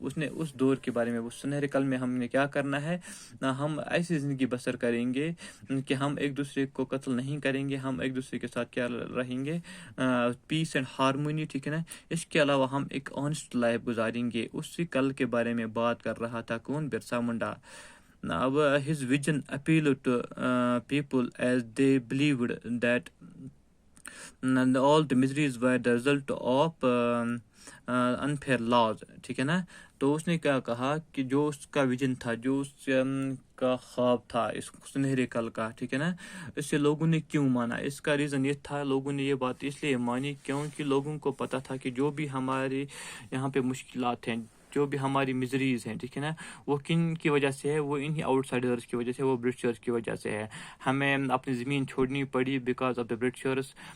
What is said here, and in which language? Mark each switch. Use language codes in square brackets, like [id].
[ur] اس نے اس دور کے بارے میں, وہ سنہرے کل میں ہم نے کیا کرنا ہے, ہم ایسی زندگی بسر کریں گے کہ ہم ایک دوسرے کو قتل نہیں کریں گے, ہم ایک دوسرے کے ساتھ کیا رہیں گے, پیس اینڈ ہارمونی, ٹھیک ہے نا. اس کے علاوہ ہم ایک آنیسٹ لائف گزاریں گے. اسی کل کے بارے میں بات کر رہا تھا کون, Birsa Munda. [en] His vision appealed to people as they believed that all the miseries were the result of unfair laws, [ur] ٹھیک ہے نا. تو اس نے کیا کہا کہ جو اس [en] کا ویژن تھا, جو اس [ur] کا خواب تھا اس سنہرے کل کا، ٹھیک ہے نا، اسے لوگوں نے کیوں مانا؟ اس کا ریزن یہ تھا، لوگوں نے یہ بات اس لیے مانی کیونکہ لوگوں کو پتہ تھا کہ جو بھی ہمارے یہاں پہ مشکلات ہیں، جو بھی ہماری مزریز ہیں، ٹھیک ہے نا، وہ کن کی وجہ سے ہے؟ وہ انہی آؤٹ سائڈرز کی وجہ سے، وہ برٹشرز کی وجہ سے ہے۔ ہمیں اپنی زمین چھوڑنی پڑی [en] Because of the Britishers.